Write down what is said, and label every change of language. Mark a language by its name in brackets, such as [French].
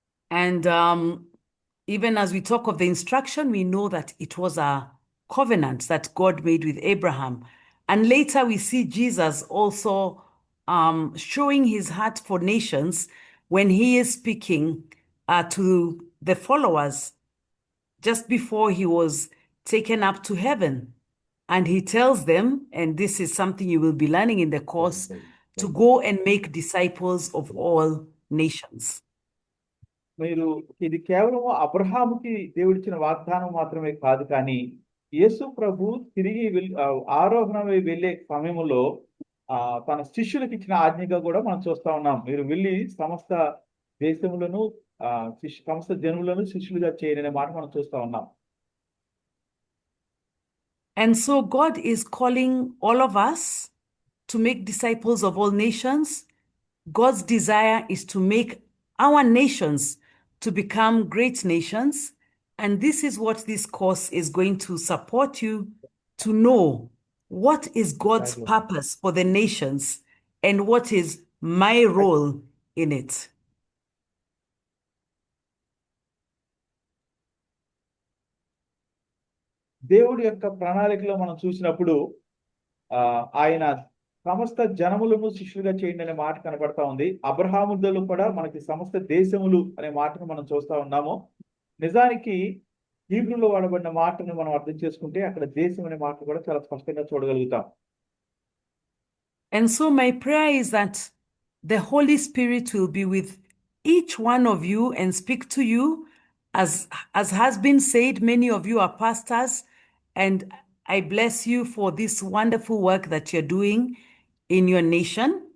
[English] And even as we talk of the instruction, we know that it was a covenant that God made with Abraham. And later we see Jesus also showing his heart for nations when he is speaking to the followers just before he was taken up to heaven. And he tells them, and this is something you will be learning in the course, to go and make disciples of all nations. [Telugu] మీరు ఇది కేవలం అబ్రహాముకి దేవుడిచ్చిన వాగ్దానం మాత్రమే కాదు, కానీ యేసు ప్రభు తిరిగి ఆరోహణమై వెళ్ళే సమయంలో తన శిష్యులకు ఇచ్చిన ఆజ్ఞగా కూడా మనం చూస్తా ఉన్నాం. మీరు వెళ్ళి సమస్త దేశములను సమస్త జనులను శిష్యులుగా చేయననే మాట మనం చూస్తా ఉన్నాం. [English] And so God is calling all of us to make disciples of all nations. God's desire is to make our nations to become great nations. And this is what this course is going to support you to know what is God's purpose for the nations and what is my role in it. [Telugu] దేవుడి యొక్క ప్రణాళికలో మనం చూసినప్పుడు ఆయన సమస్త జనములను శిష్యులుగా చేయండి అనే మాట కనబడతా ఉంది. అబ్రహాములో కూడా మనకి సమస్త దేశములు అనే మాటను మనం చూస్తా ఉన్నాము. నిజానికి హీబ్రూలో వాడబడిన మాటను మనం అర్థం చేసుకుంటే అక్కడ దేశం అనే మాట కూడా చాలా స్పష్టంగా చూడగలుగుతాం. [English] And so my prayer is that the Holy Spirit will be with each one of you and speak to you. As has been said, many of you are pastors, and I bless you for this wonderful work that you're doing in your nation.